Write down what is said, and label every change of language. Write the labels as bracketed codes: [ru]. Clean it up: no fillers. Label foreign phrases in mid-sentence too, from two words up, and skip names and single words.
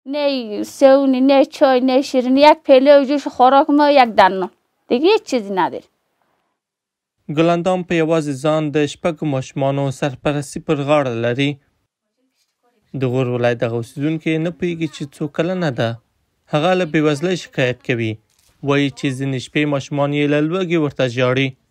[fa] نه سونی نه چای نه شیرینی، یک پیله جوش خوراک ما یک دانه دیگه هیچ چیزی نداره. [ps] ګلندام په یوازې ځان د شپږو ماشومانو سرپرستي پر غاړه لري. د غور ولایت دغه اوسېدونکې نه پوهېږي چې څو کلنه ده. هغه له بېوزلۍ شکایت کوي. وایي چې ځینې شپې ماشومان یې له لوږې ورته ژاړي.